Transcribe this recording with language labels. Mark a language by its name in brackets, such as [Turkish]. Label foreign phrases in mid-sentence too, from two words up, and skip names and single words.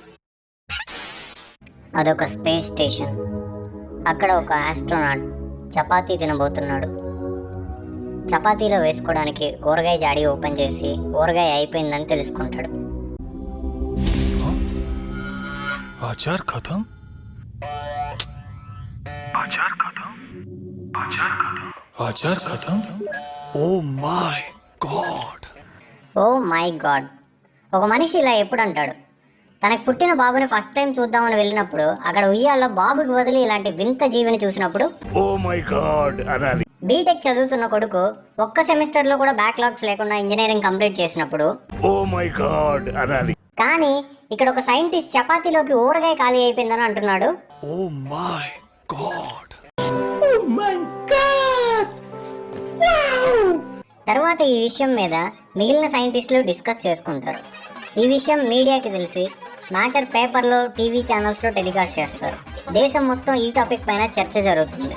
[Telugu] అదొక [English] space station. [Telugu] అక్కడ ఒక ఆస్ట్రోనాట్ చపాతీ తినబోతున్నాడు. చపాతీలో వేసుకోవడానికి ఊరగాయ జాడి ఓపెన్ చేసి ఊరగాయ అయిపోయిందని తెలుసుకుంటాడు. [Hindi] आचार खत्म आचार खत्म [English] Oh my God Oh my God. [Telugu] ఒక మనిషి ఇలా ఎప్పుడు అంటాడు? తనకు పుట్టిన బాబుని [English] first time [Telugu] చూద్దామని వెళ్ళినప్పుడు అక్కడ ఉయ్యాల్లో బాబుకి బదులు ఇలాంటి వింత జీవిని చూసినప్పుడు [English] Oh my God [Telugu] అనాలి. బీటెక్ చదువుతున్న కొడుకు ఒక్క సెమిస్టర్లో కూడా బ్యాక్లాగ్స్ లేకుండా [English] engineering complete [Telugu] చేసినప్పుడు [English] Oh my God [Telugu] అనాలి. కానీ ఇక్కడ ఒక సైంటిస్ట్ చపాతీలోకి ఊరగాయ ఖాళీ అయిపోయిందని అంటున్నాడు. [English] Oh my God [Telugu] తర్వాత ఈ విషయం మీద మిగిలిన సైంటిస్టులు డిస్కస్ చేసుకుంటారు. ఈ విషయం మీడియాకి తెలిసి మ్యాటర్ పేపర్లో, టీవీ ఛానల్స్లో టెలికాస్ట్ చేస్తారు. దేశం మొత్తం ఈ టాపిక్ పైన చర్చ జరుగుతుంది.